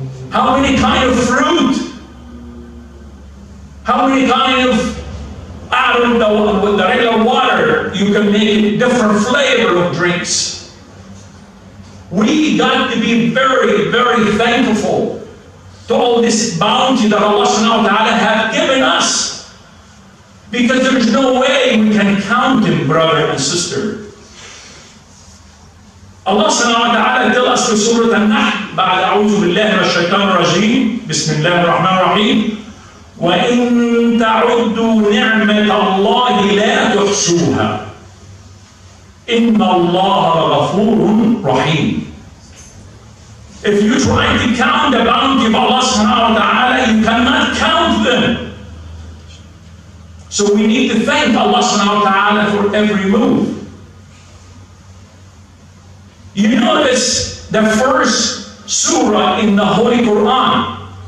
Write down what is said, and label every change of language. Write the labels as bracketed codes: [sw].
[en] How many kind of fruit? How many kind of, out of the regular water, you can make different flavor of drinks. We got to be very, very thankful to all this bounty that Allah subhanahu wa ta'ala have given us. Because there's no way we can count them, brother and sister. Allah subhanahu wa ta'ala tell us [ar] في سورة النحل بعد أعوذ بالله من الشيطان الرجيم بسم الله الرحمن الرحيم وإن تعدوا نعمة الله لا تحصوها إن الله غفور رحيم. [en] If you try to count the bounty of Allah subhanahu wa ta'ala, you cannot count them. So we need to thank Allah subhanahu wa ta'ala for every move. You notice the first surah in the Holy Quran.